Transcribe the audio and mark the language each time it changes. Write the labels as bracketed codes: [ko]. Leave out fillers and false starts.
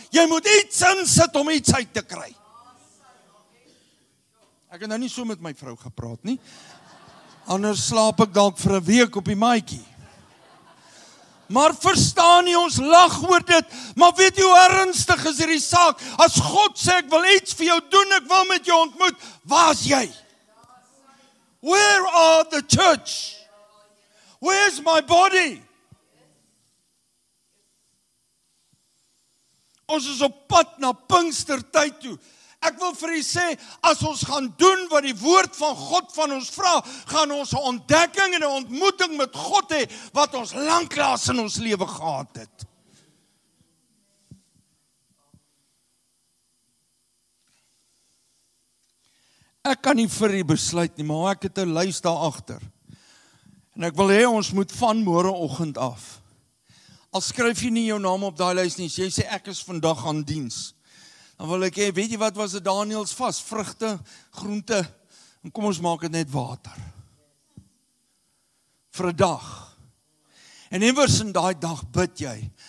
[af] Jy moet iets insit om iets uit te kry. Ek het nou nie so met my vrou gepraat nie. Anders slaap ek dalk vir 'n week op die maatjie. Maar verstaan nie, ons lag oor dit, maar weet jy hoe ernstig is hierdie saak? As God sê, ek wil iets vir jou doen, ek wil met jou ontmoet, waar is jy? [en] Where are the church? Where's my body? [af] Ons is op pad na Pinkstertyd toe. Ek wil vir u sê, as ons gaan doen wat die woord van God van ons vra, gaan ons 'n ontdekking en 'n ontmoeting met God hê, wat ons lanklaas in ons lewe gehad het. Ek kan nie vir u besluit nie, maar ek het 'n lys daar agter. En ek wil hê ons moet van môreoggend af. Al skryf jy nie jou naam op daai lys nie, jy sê ek is vandag aan diens. Dan wil ek hê, weet jy wat was dit Daniëls vas? Vrugte, groente, en kom ons maak dit net water. Vir 'n dag. En iewers in daai dag bid jy.